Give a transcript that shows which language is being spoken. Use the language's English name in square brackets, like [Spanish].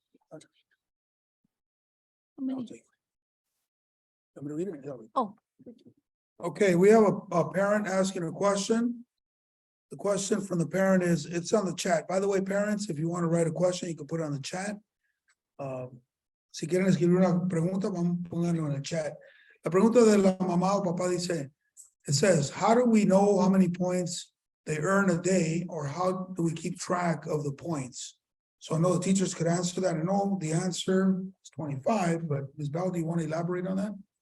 [English] How many? I'll take it. You want me to read it or tell me? Oh. Okay, we have a parent asking a question. The question from the parent is, it's on the chat. By the way, parents, if you want to write a question, you can put it on the chat. [Spanish] Si quieren escribir una pregunta, vamos a ponerlo en el chat. La pregunta de la mamá o papá dice, [English] it says, how do we know how many points they earn a day, or how do we keep track of the points? So I know the teachers could answer that. I know the answer is 25, but Ms. Bell, do you want to elaborate on that?